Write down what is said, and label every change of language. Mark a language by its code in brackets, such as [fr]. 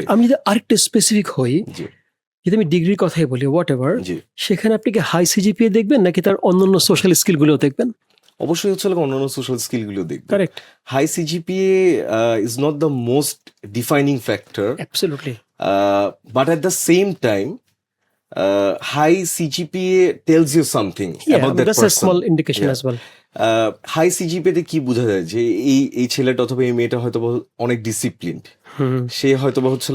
[bn] Correct. আমি যদি আরেকটা স্পেসিফিক হই, জি যদি আমি ডিগ্রির কথাই বলি হোয়াট এভার, জি সেখানে আপনি কি হাই সিজিপিএ দেখবেন নাকি তার অন্যান্য সোশ্যাল স্কিলগুলোও দেখবেন? অবশ্যই হচ্ছে লাগে অন্যান্য সোশ্যাল স্কিলগুলো দেখবে। [en] Correct. High CGPA is not the most defining factor, absolutely. but at the same time, high CGPA tells you something about that that's a person. small indication Yeah. as well. [bn] High CGPA তে কি বোঝা যায় যে এই ছেলেটা অথবা এই মেয়েটা হয়তো অনেক ডিসিপ্লিনড, সে হয়তো বা হচ্ছে